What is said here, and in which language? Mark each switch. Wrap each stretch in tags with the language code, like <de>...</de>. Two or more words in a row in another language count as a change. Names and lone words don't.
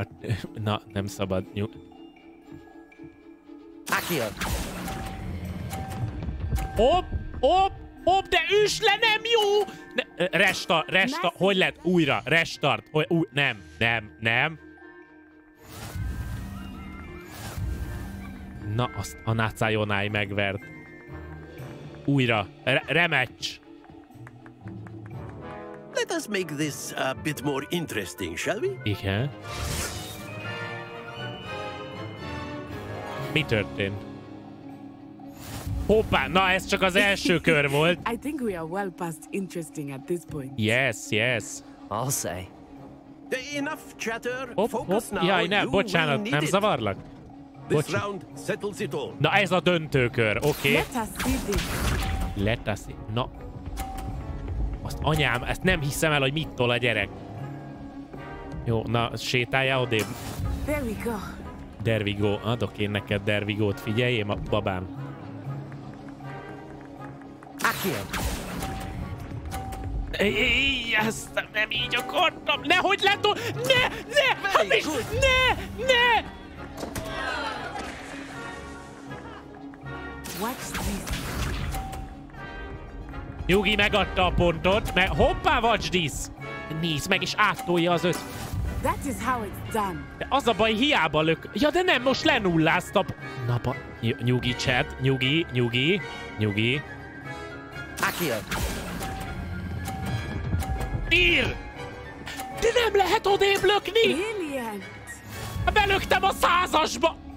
<hu>Na, nem szabad. Hopp, de üss le, nem jó! Restart, hogy lehet? Újra, restart. Nem. Na, azt a Nácájonái megvert. Újra, rematch.</hu> <en>Let us make this a bit more interesting, shall we?</en> <hu>Igen. Mi történt? Hoppá, na ez csak az első kör volt.</hu> <en>I think we are well past interesting at this point. Yes. I'll say. Enough chatter.</en> <hu>Hopp. Jaj, nem, bocsánat, nem zavarlak?</hu> <en>This round settles it all.</en> <hu>Na ez a döntőkör, oké.</hu> <en>Let us see this. Let us see.</en> <hu>Na. Azt anyám, ezt nem hiszem el, hogy mit tol a gyerek. Jó, na, sétáljál odébb.</hu> <en>There we go. There we go.</en> <hu>Adok én neked</hu> <en>there we go-</en> <hu>t, figyeljél, babám. Ezt nem így akartam. Nehogy letol... Ne!</hu> <en>Watch this.</en> <hu>Nyugi megadta a pontot, mert hoppá,</hu> <en>watch this!</en> <hu>Nézd meg, és áttolja az</hu> <en>That is how it's done.</en> <hu>De az a baj, hiába lök... Ja, de nem, most lenullázta... Na, nyugi, chat, nyugi.</hu> <en>Accio.</en> <hu>Ír! De nem lehet odébb lökni!</hu> <en>Brilliant!</en> <hu>Belöktem a 100-asba!</hu>